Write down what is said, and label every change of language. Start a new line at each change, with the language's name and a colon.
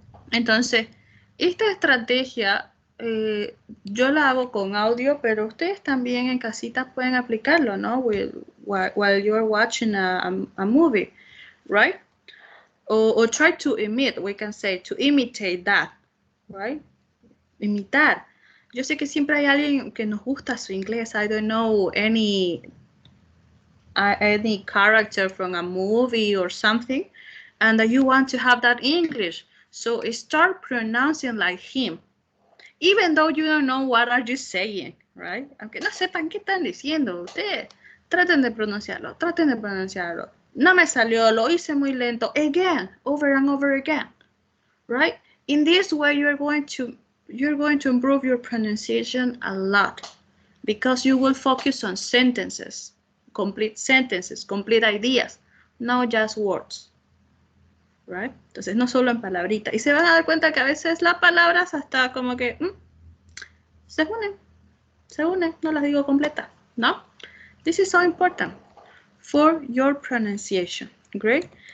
Spanish: Entonces, esta estrategia yo la hago con audio, pero ustedes también en casita pueden aplicarlo, ¿no?
English: While you're watching a movie, right? Or try to we can say, to imitate that, right?
Spanish: Imitar. Yo sé que siempre hay alguien que nos gusta su inglés.
English: I don't know any character from a movie or something, and that you want to have that English. So start pronouncing like him, even though you don't know what are you saying, right?
Spanish: Aunque no sepan qué están diciendo, ustedes traten de pronunciarlo, No me salió, lo hice muy lento.
English: Again, over and over again, right? In this way, you're going to improve your pronunciation a lot, because you will focus on sentences, complete ideas, not just words. Right?
Spanish: Entonces, no solo en palabritas. Y se van a dar cuenta que a veces las palabras hasta como que se unen, no las digo completas, ¿no?
English: This is so important for your pronunciation. Great.